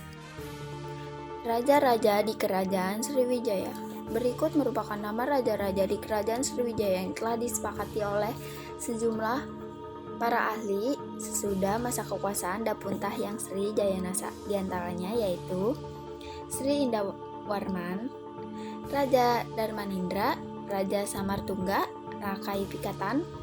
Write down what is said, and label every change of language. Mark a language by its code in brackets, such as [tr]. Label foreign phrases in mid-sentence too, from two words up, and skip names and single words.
[id] Raja-raja di Kerajaan Sriwijaya. Berikut merupakan nama raja-raja di Kerajaan Sriwijaya yang telah disepakati oleh sejumlah para ahli sesudah masa kekuasaan Dapunta Hyang Sri Jayanasa. Di antaranya yaitu Sri Indawarman, Raja Darmanindra, Raja Samartungga, Rakai Pikatan,